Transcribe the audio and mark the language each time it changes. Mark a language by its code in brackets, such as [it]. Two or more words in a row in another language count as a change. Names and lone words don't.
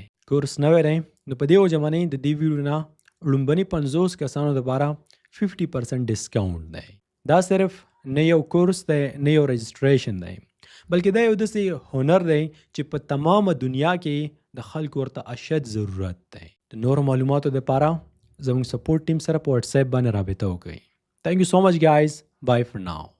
[ps] کورس نوی دی نو په دې وجه باندې د دې ویډیو نه لومبني 50 کسانو لپاره 50% ډسکاونټ دی. دا صرف نه یو کورس دی نه یو رجسټریشن دی بلکې دا یو داسې هنر دی چې په تمامه دنیا کې د خلکو ورته اشد ضرورت دی. د نورو معلوماتو لپاره زموږ سپورټ ټیم سره په واتس اپ باندې رابطه وکړئ. [en] Thank you so much guys. Bye for now.